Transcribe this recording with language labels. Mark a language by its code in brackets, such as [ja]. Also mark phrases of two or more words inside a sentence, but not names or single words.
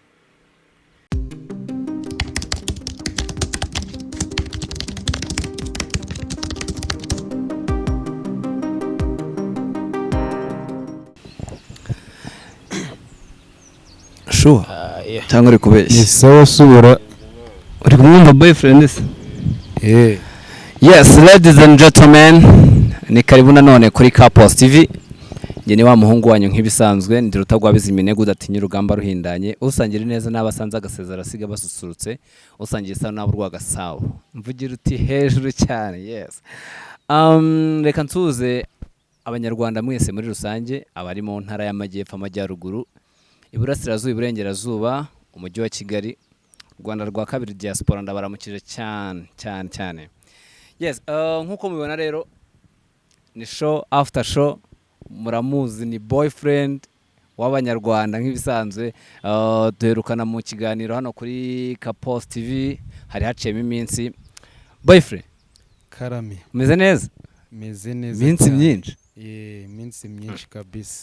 [rw] sure cyangwa uri kubeshya ni sawa subura uri kumwumva boyfriend se [en] yes ladies and gentlemen [rw] ni karibu nanone kuri Couples TV nge ni wa muhungu wanyu nk'ibisanzwe ndi rutagwabiza iminegu udatinya urugamba ruhindanye usangira neza n'abasanze agasezera siga basusurutse usangiye isa n'abo rwagasabo mvugira uti hejuru cyane yes reka nsuze abanyarwanda mwese muri rusange abari mu ntara y'amajyepfo amajyaruguru Iburasirazuba Iburengerazuba umujyi wa Kigali Rwanda rwa kabiri diaspora ndabaramukije cyane yes nkuko mubibona rero ni [en] show after show [rw] muramuzi ni boyfriend w'abanyarwanda nk'ibisanzwe duherukana mu kiganiro hano kuri Couples TV hari haciyemo iminsi boyfriend karame meze neza iminsi myinshi iminsi myinshi kabisa